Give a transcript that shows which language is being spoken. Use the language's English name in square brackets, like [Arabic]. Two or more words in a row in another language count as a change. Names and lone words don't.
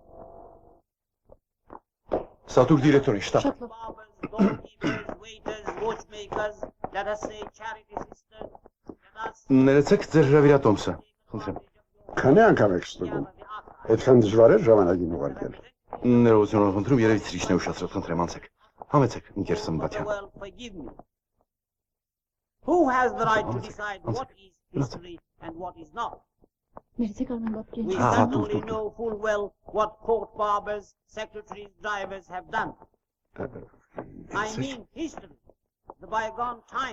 [Armenian] Սատուր դիրեկտորի շտաբ։ Ներեցեք ձեր հրավիրատոմսը։ Խնդրեմ։ Քանի անգամ եք ստուգում։ Այդքան դժվար է ժամանակին ուղարկել։ Ներողություն խնդրում, երևի ցրիչն է ուշացրել, խնդրեմ անցեք։ Համեցեք, ինքեր Սմբատյան։ [English] Who has the right to decide what is history and what is not? We certainly know full well what court barbers, secretaries, drivers have done. I mean history, the bygone time.